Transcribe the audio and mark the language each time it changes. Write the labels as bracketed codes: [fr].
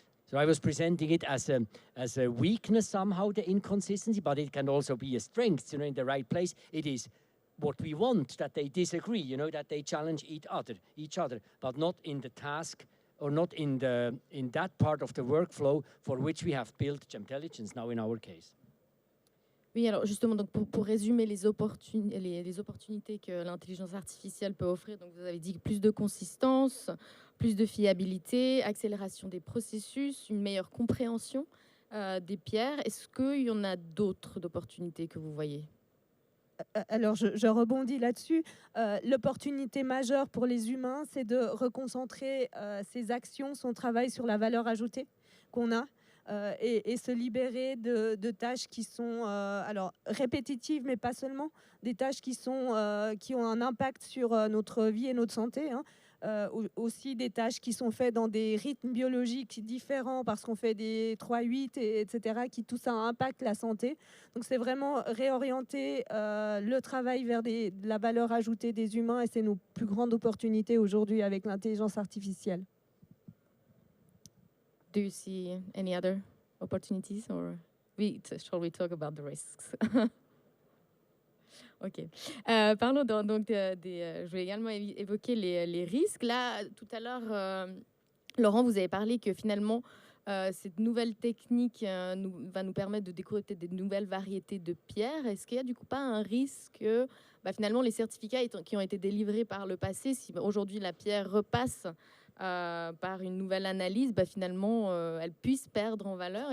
[en] So I was presenting it as a weakness somehow, the inconsistency, but it can also be a strength, in the right place. It is what we want, that they disagree, that they challenge each other, but not in the task or not in that part of the workflow for which we have built Gemtelligence now in our case. [fr] Oui, alors justement, donc pour résumer les opportunités que l'intelligence artificielle peut offrir, donc vous avez dit plus de consistance, plus de fiabilité, accélération des processus, une meilleure compréhension des pierres. Est-ce qu'il y en a d'autres opportunités que vous voyez ? Alors, je rebondis là-dessus. L'opportunité majeure pour les humains, c'est de reconcentrer ses actions, son travail sur la valeur ajoutée qu'on a et se libérer de tâches qui sont alors répétitives, mais pas seulement, des tâches qui ont un impact sur notre vie et notre santé, hein. Aussi des tâches qui sont faites dans des rythmes biologiques différents parce qu'on fait des 3-8, etc., qui tout ça impacte la santé. Donc c'est vraiment réorienter le travail vers de la valeur ajoutée des humains et c'est nos plus grandes opportunités aujourd'hui avec l'intelligence artificielle. [en] Do you see any other opportunities or shall we talk about the risks? Ok. [fr] Parlons donc je vais également évoquer les risques. Là, tout à l'heure, Laurent, vous avez parlé que finalement, cette nouvelle technique va nous permettre de découvrir peut-être des nouvelles variétés de pierres. Est-ce qu'il y a du coup pas un risque que finalement les certificats qui ont été délivrés par le passé, si aujourd'hui la pierre repasse par une nouvelle analyse, finalement, elle puisse perdre en valeur?